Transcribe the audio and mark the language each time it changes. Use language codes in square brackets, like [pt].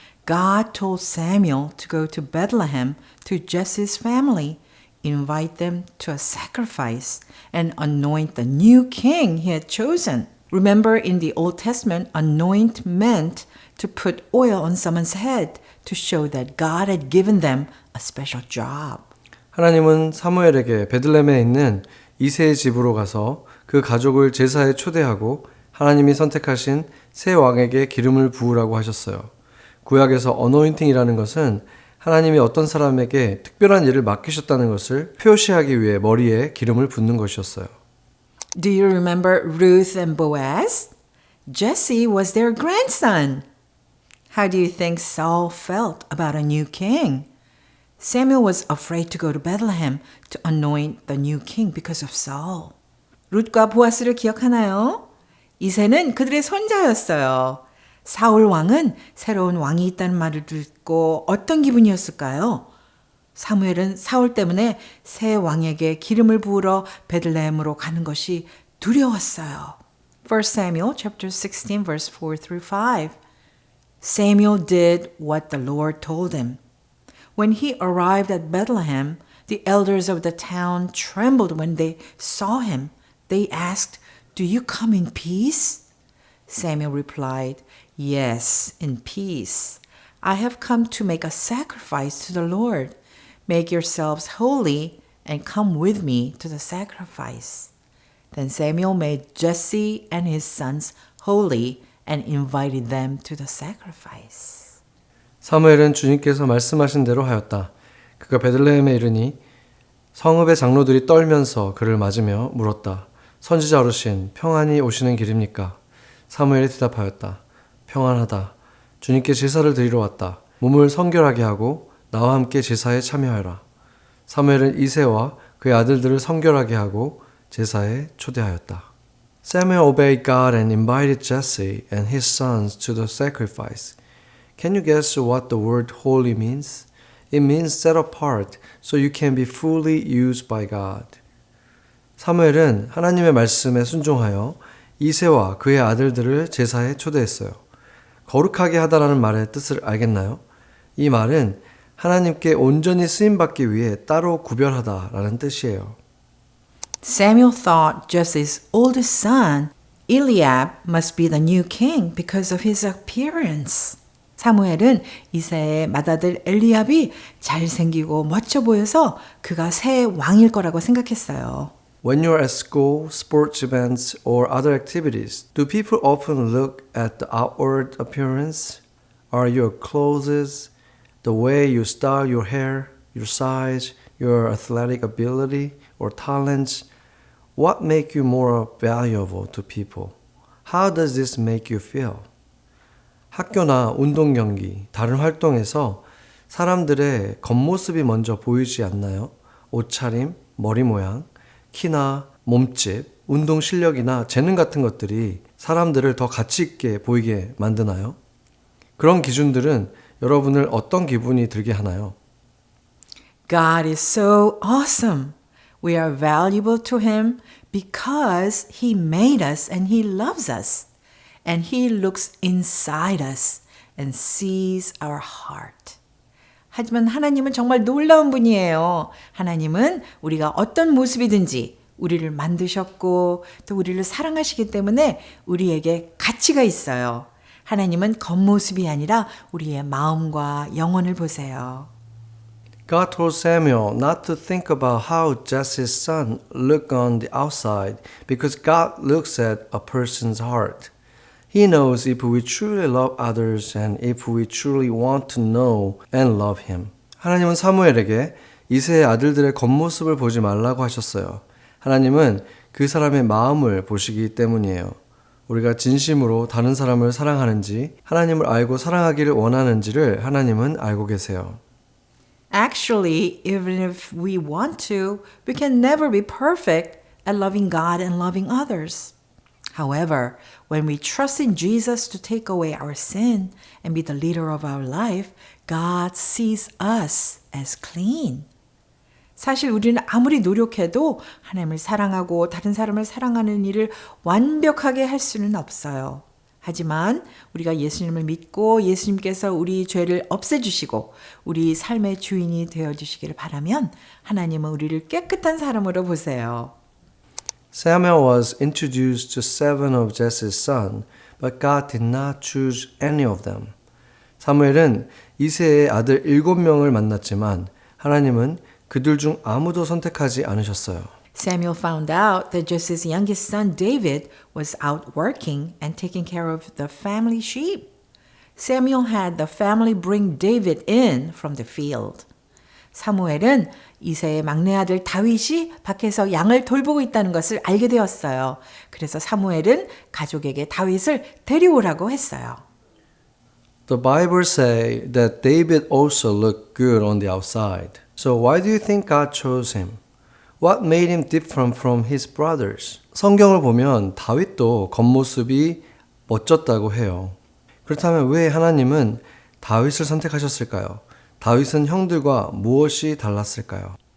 [en] God told Samuel to go to Bethlehem to Jesse's family, invite them to a sacrifice, and anoint the new king he had chosen. Remember, in the Old Testament, anoint meant to put oil on someone's head to show that God had given them a special job. [ko] 하나님은 사무엘에게 베들레헴에 있는 이새의 집으로 가서 그 가족을 제사에 초대하고 하나님이 선택하신 새 왕에게 기름을 부으라고 하셨어요. 구약에서 어노인팅이라는 것은 하나님이 어떤 사람에게 특별한 일을 맡기셨다는 것을 표시하기 위해 머리에 기름을 붓는 것이었어요. [en] Do you remember Ruth and Boaz? Jesse was their grandson. How do you think Saul felt about a new king? Samuel was afraid to go to Bethlehem to anoint the new king because of Saul. [ko] 룻과 보아스를 기억하나요? 이새는 그들의 손자였어요. 사울 왕은 새로운 왕이 있다는 말을 듣고 어떤 기분이었을까요? 사무엘은 사울 때문에 새 왕에게 기름을 부으러 베들레헴으로 가는 것이 두려웠어요. [en] 1 Samuel chapter 16 verse 4 through 5. Samuel did what the Lord told him. When he arrived at Bethlehem, the elders of the town trembled when they saw him. They asked, "Do you come in peace?" Samuel replied, "Yes, in peace. I have come to make a sacrifice to the Lord. Make yourselves holy and come with me to the sacrifice." Then Samuel made Jesse and his sons holy and invited them to the sacrifice. [ko] 사무엘은 주님께서 말씀하신 대로 하였다. 그가 베들레헴에 이르니 성읍의 장로들이 떨면서 그를 맞으며 물었다. 선지자 어르신, 평안히 오시는 길입니까? 사무엘이 대답하였다. 평안하다. 주님께 제사를 드리러 왔다. 몸을 성결하게 하고 나와 함께 제사에 참여하라. 사무엘은 이새와 그의 아들들을 성결하게 하고 제사에 초대하였다. [en] Samuel obeyed God and invited Jesse and his sons to the sacrifice. Can you guess what the word holy means? It means set apart so you can be fully used by God. [ko] 사무엘은 하나님의 말씀에 순종하여 이새와 그의 아들들을 제사에 초대했어요. 거룩하게 하다라는 말의 뜻을 알겠나요? 이 말은 하나님께 온전히 쓰임받기 위해 따로 구별하다라는 뜻이에요. [en] Samuel thought Jesse's oldest son, Eliab, must be the new king because of his appearance. [ko] 사무엘은 이새의 맏아들 엘리압이 잘생기고 멋져 보여서 그가 새 왕일 거라고 생각했어요. [en] When you're at school, sports events, or other activities, do people often look at the outward appearance? Are your clothes, the way you style your hair, your size, your athletic ability or talents, what make you more valuable to people? How does this make you feel? [ko] 학교나 운동 경기, 다른 활동에서 사람들의 겉모습이 먼저 보이지 않나요? 옷차림, 머리 모양, 키나 몸집, 운동 실력이나 재능 같은 것들이 사람들을 더 가치 있게 보이게 만드나요? 그런 기준들은 여러분을 어떤 기분이 들게 하나요? [en] God is so awesome. We are valuable to Him because He made us and He loves us. And He looks inside us and sees our heart. [ko] 하지만 하나님은 정말 놀라운 분이에요. 하나님은 우리가 어떤 모습이든지 우리를 만드셨고 또 우리를 사랑하시기 때문에 우리에게 가치가 있어요. 하나님은 겉모습이 아니라 우리의 마음과 영혼을 보세요. [en] God told Samuel not to think about how Jesse's son looked on the outside because God looks at a person's heart. He knows if we truly love others and if we truly want to know and love Him. [ko] 하나님은 사무엘에게 이새의 아들들의 겉모습을 보지 말라고 하셨어요. 하나님은 그 사람의 마음을 보시기 때문이에요. 우리가 진심으로 다른 사람을 사랑하는지, 하나님을 알고 사랑하기를 원하는지를 하나님은 알고 계세요. [en] Actually, even if we want to, we can never be perfect at loving God and loving others. However, when we trust in Jesus to take away our sin and be the leader of our life, God sees us as clean. [ko] 사실 우리는 아무리 노력해도 하나님을 사랑하고 다른 사람을 사랑하는 일을 완벽하게 할 수는 없어요. 하지만 우리가 예수님을 믿고 예수님께서 우리 죄를 없애주시고 우리 삶의 주인이 되어주시기를 바라면 하나님은 우리를 깨끗한 사람으로 보세요. [en] Samuel was introduced to 7 of Jesse's sons, but God did not choose any of them. [ko] 사무엘은 이새의 아들 7명을 만났지만 하나님은 그들 중 아무도 선택하지 않으셨어요. [en] Samuel found out that Jesse's youngest son David was out working and taking care of the family sheep. Samuel had the family bring David in from the field. [ko] 사무엘은 이새의 막내 아들 다윗이 밖에서 양을 돌보고 있다는 것을 알게 되었어요. 그래서 사무엘은 가족에게 다윗을 데려오라고 했어요. [en] The Bible say that David also looked good on the outside. So why do you think God chose him? What made him different from his brothers? [ko] 성경을 보면 다윗도 겉모습이 멋졌다고 해요. 그렇다면 왜 하나님은 다윗을 선택하셨을까요? 다윗은 형들과 무엇이 달랐을까요?